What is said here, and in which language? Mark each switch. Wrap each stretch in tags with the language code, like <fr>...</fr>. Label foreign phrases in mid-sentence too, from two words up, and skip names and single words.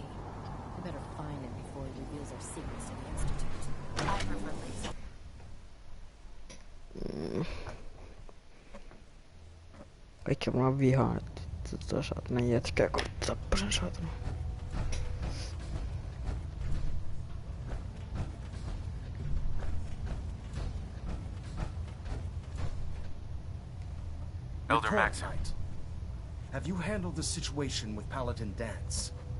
<en>We better find him before he reveals our secrets to the Institute. I prefer laser.</en> <fi>Kaikki varmaan vihaa, että saatana jätkää, kun tappoi sen saatana.</fi> <en>Elder Maxon. Have you handled the situation with Paladin Dance?</en>